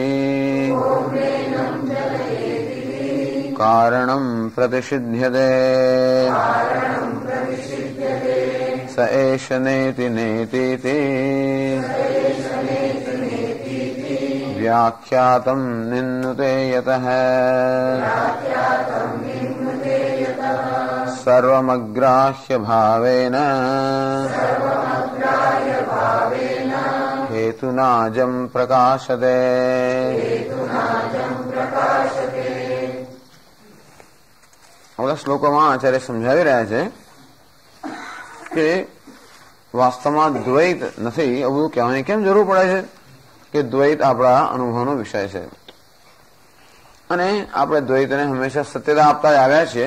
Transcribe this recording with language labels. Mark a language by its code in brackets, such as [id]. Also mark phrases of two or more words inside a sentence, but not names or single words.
[sa] कारणं प्रतिषिध्यते स एष नेति नेतीति व्याख्यातं निन्नुते यतः सर्वमग्राह्य भावेन हेतुनाजं प्रकाशते। [gu] આ શ્લોકોમાં આચાર્ય સમજાવી રહ્યા છે કે વાસ્તવમાં દ્વૈત નથી એવું બધું કહેવાની કેમ જરૂર પડે છે કે દ્વૈત આપણા અનુભવનો વિષય છે અને આપણે દ્વૈતને હંમેશા સત્યતા આપતા જ આવ્યા છીએ.